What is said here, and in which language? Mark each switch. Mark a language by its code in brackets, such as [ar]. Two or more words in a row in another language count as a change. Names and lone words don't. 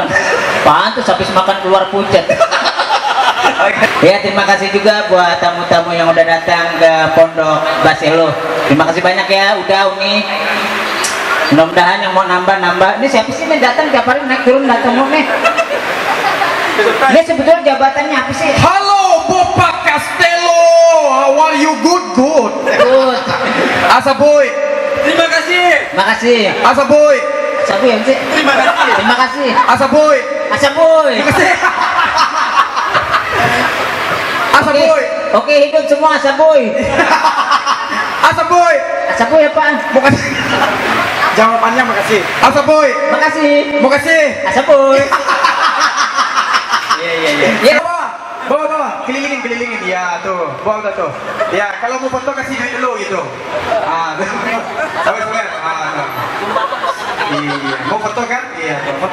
[id] Pantes habis makan keluar pucat. Ya terima kasih juga buat tamu-tamu yang udah datang ke Pondok Baselo. Terima kasih banyak ya, udah Umi. Mudah-mudahan yang mau nambah-nambah. Ini siapa sih yang datang tiap hari naik turun datang mau nih? Ini sebetulnya jabatannya apa sih? [en] Halo Bopak Castello, how are you? Good. Good. Asa boy. [id] Terima kasih. Makasih. Asa boy. Sabu ya sih. Terima kasih. Terima kasih. Asa boy. Asaboy. Asa boy. Oke, hidup semua Asaboy. Asa boy. Asaboy apaan? Bukan. Jawabannya makasih. Asa boy. Makasih. Makasih. Asaboy. Ya. Bawa. Kelilingin. Ya, tuh. Bawa tuh. Ya, kalau mau foto kasih duit dulu gitu. Sampai. Tuh. Iya. Mau foto kan? Iya, tuh. Foto.